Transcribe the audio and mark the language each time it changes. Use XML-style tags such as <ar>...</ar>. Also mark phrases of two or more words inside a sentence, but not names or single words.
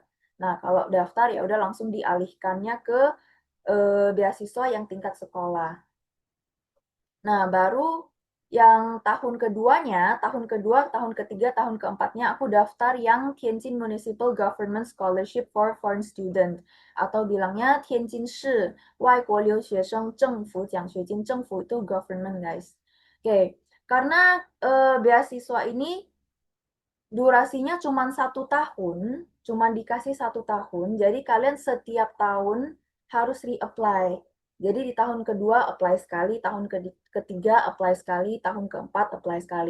<id>Nah, kalau daftar ya udah langsung dialihkannya ke beasiswa yang tingkat sekolah. Nah, baru yang tahun kedua, tahun ketiga, tahun keempatnya aku daftar yang Tianjin Municipal Government Scholarship for Foreign Student atau bilangnya Tianjin Shi</id> <zh>外国留学生政府奖学金，政府</zh> <id>itu</id> <en>government guys.</en> <id>Oke, karena beasiswa ini durasinya cuma 1 tahun, cuma dikasih 1 tahun, jadi kalian setiap tahun harus reapply. Jadi di tahun kedua apply sekali, tahun ketiga apply sekali, tahun keempat apply sekali.</id>